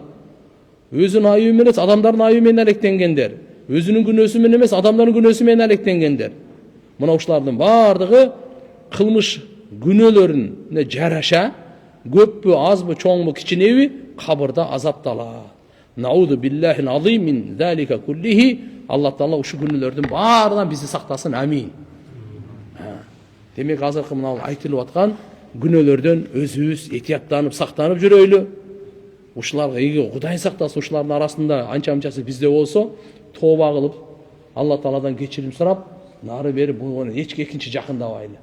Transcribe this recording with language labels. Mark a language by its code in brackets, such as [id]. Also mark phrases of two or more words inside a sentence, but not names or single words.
[ky] Өзүнүн айыбы менен эмес, адамдардын айыбы менен алектенгендер. Өзүнүн күнөөсү менен эмес, адамдардын күнөөсү менен алектенгендер. Мына ушулардын бардыгы кылмыш күнөөлөрүнө жараша, көппү, азбы, чоңбу, кичинеби кабырда азапталат. [ar] نعوذ بالله العظيم من ذلك كله. [ky] Алла Таала ушу күнөөлөрдүн баарынан бизди сактасын. Амин. Демек азыркы мына айтылып аткан күнөөлөрдөн өзүбүз этияттанып, сактанып жүрөйлү. Ушуларга эги Кудай сактасын, ушулардын арасында анча-мынчасы бизде болсо, тооба кылып, Алла Тааладан кечирим сурап, нары бери болгону экинчи жакындабайлы.